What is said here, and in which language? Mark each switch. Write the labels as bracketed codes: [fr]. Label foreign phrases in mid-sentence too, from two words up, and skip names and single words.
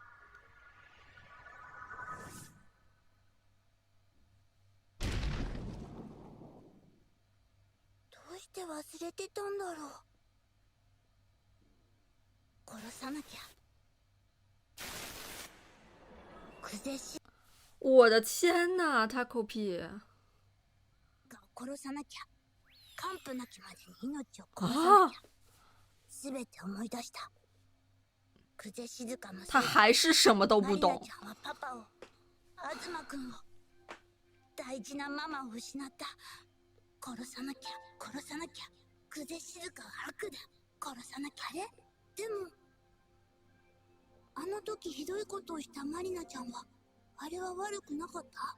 [ja] どうして忘れてたんだろう。殺さなきゃ。クゼシ [zh] 我的天呐，Taco P！ [ja] が殺さなきゃ。完膚なきまでに命を殺さなきゃ。すべて思い出した。クゼ静香のせいで [zh] 他还是什么都不 [ja] マリナ [zh] 懂 [ja] ち。ゃんはパパを、東くんを、大事なママを失った。殺さなきゃ、殺さなきゃ。クゼ静香は悪だ。殺さなきゃ。あれ？でも、あの時ひどいことをしたマリナちゃんは、あれは悪くなかった？